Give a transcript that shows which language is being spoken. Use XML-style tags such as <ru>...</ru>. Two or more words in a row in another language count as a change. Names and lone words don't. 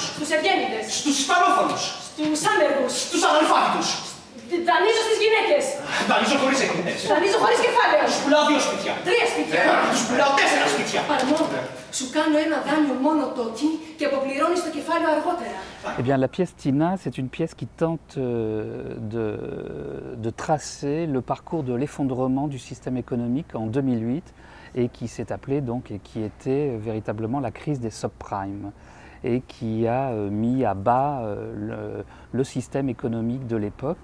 <el>Στους ευγέννητες. Στους ισπανόφωνους. Στους άνεργους. Στους αναλφάβητους. Δανείζω στις γυναίκες. Δανείζω χωρίς εκκλητές. Δανείζω χωρίς κεφάλαιο. Τους πουλάω 2 σπίτια. 3 σπίτια. Τους πουλάω 4 σπίτια. Παραμόνο. Σου κάνω ένα δάνειο μόνο τόκι και αποπληρώνεις το κεφάλαιο αργότερα.</el> <fr>Eh bien, la pièce Tina, c'est une pièce qui tente de tracer le parcours de l'effondrement du système économique en 2008 et qui s'est appelée donc et qui était véritablement la crise des subprimes et qui a mis à bas le système économique de l'époque.</fr>